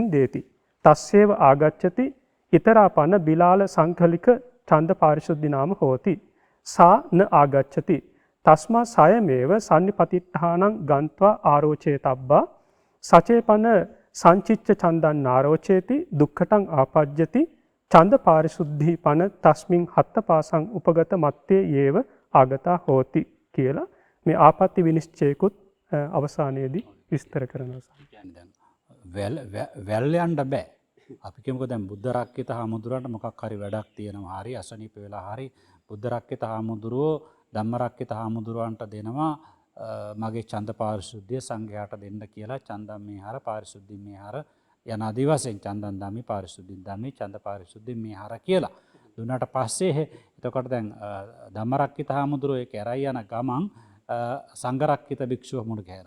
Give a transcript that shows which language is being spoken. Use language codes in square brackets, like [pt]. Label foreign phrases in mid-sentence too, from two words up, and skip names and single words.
[pi] දේති තස්සේව ආගච්ඡති ඊතරාපන බිලාල සංකලික ඡන්ද පාරිශුද්ධි නාම හෝති සා න ආගච්ඡති තස්මා සයමේව සම්නිපතිත්තානං ගන්්වා ආරෝචේතබ්බා සචේපන සංචිච්ච ඡන්දං නාරෝචේති දුක්ඛටං ආපජ්ජති ඡන්ද පාරිශුද්ධි පන තස්මින් හත්ත පාසං උපගත මත්තේ යේව ආගතා හෝති [si] කියලා මේ ආපත්‍ය විනිශ්චයකුත් අවසානයේදී විස්තර කරනවා. වැල් යන්න බෑ. අපි කියමුකෝ දැන් බුද්ධ රක්කිත හාමුදුරන්ට මොකක් හරි වැඩක් තියෙනවා හරි අසනීප වෙලා හරි බුද්ධ රක්කිත හාමුදුරුවෝ ධම්ම රක්කිත හාමුදුරුවන්ට දෙනවා මගේ ඡන්ද පාරිශුද්ධිය සංඝයාට දෙන්න කියලා [pi] ඡන්දම් මේහර පාරිශුද්ධි මේහර [si] යන ආදි වශයෙන් [pi] ඡන්දම් ධම්මි පාරිශුද්ධි ධම්මි ඡන්ද පාරිශුද්ධි මේහර [si] කියලා දුන්නාට පස්සේ එතකොට දැන් ධම්ම රක්කිත හාමුදුරුවෝ ඒක ඇරයි යන ගමන් සංඝ රක්කිත භික්ෂුව මුණ ගැහෙනවා.